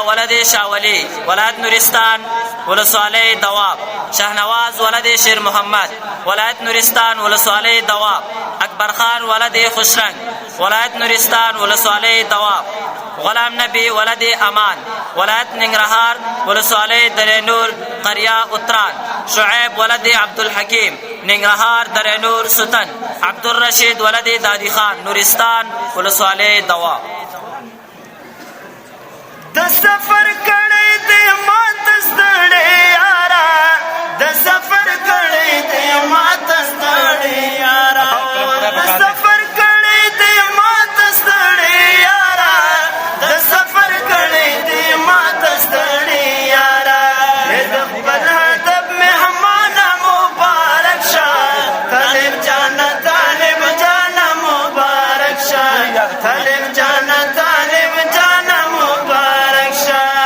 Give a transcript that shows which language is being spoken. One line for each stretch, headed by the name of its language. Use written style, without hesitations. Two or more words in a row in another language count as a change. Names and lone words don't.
Persian: ولد شاولی ولایت نورستان ولسوالی دواب، شهنواز ولد شیر محمد ولایت نورستان ولسوالی دواب، اکبر خان ولد خوشرنگ ولایت نورستان ولسوالی دواب، غلام نبی ولد امان ولایت ننگرهار ولسوالی درینور قریه اتران، شعیب ولد عبدالحکیم ننگرهار درینور ستن، عبدالرشید ولد دادی خان نورستان ولسوالی دواب.
Pashto: د سفر کړی دی مات ستړی یارا د سفر کړی دی مات ستړی یارا د سفر کړی دی مات ستړی یارا د سفر کړی دی مات ستړی یارا د خپل هدف مهمانه مبارک شه طالب جانا طالب جانا مبارک شه طالب جانا طالب جانا مبارک شه.